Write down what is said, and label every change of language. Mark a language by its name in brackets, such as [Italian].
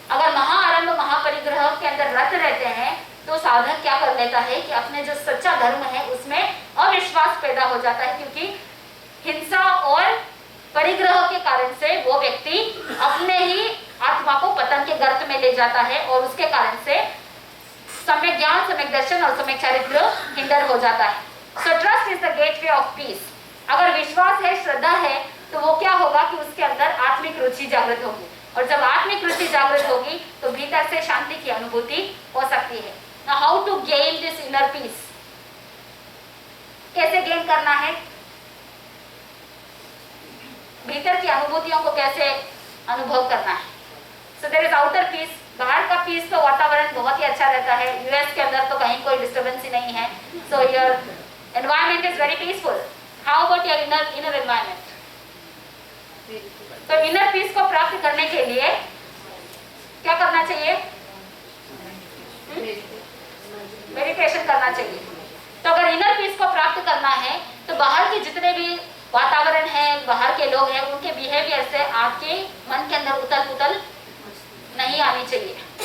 [Hindi] अगर महाआरंभ महापरिग्रह के अंदर रत रहते हैं तो साधक क्या कर लेता है कि अपने जो सच्चा धर्म है उसमें अविश्वास पैदा हो जाता है, क्योंकि हिंसा और परिग्रह के कारण से वो व्यक्ति अपने ही आत्मा को पतन के गर्त में ले जाता है और उसके कारण से सम्यक ज्ञान, सम्यक दर्शन और सम्यक चारित्र हिंडर हो जाता है। [English] So trust is the gateway of peace. [Hindi] अगर विश्वास है, श्रद्धा है, तो वो क्या होगा कि उसके अंदर आत्मिक रुचि जागृत होगी, और जब आत्मिक रुचि जागृत होगी तो भीतर से शांति की अनुभूति हो सकती है। [English] Now how to gain this inner peace? [Hindi] कैसे गेन करना है, भीतर की अनुभूतियों को कैसे अनुभव करना है। [English] So there is outer peace। [Hindi] बाहर का पीस तो वातावरण बहुत ही अच्छा रहता है, यूएस के अंदर तो कहीं कोई डिस्टर्बेंस ही नहीं है, [English] so your environment is very peaceful। How about your inner environment? [Hindi] तो इनर पीस को प्राप्त करने के लिए क्या करना चाहिए, मेडिटेशन करना चाहिए। तो अगर इनर पीस को प्राप्त करना है तो बाहर के जितने भी वातावरण है, बाहर के लोग हैं, उनके बिहेवियर से आपके मन के अंदर उथल पुथल नहीं आनी चाहिए।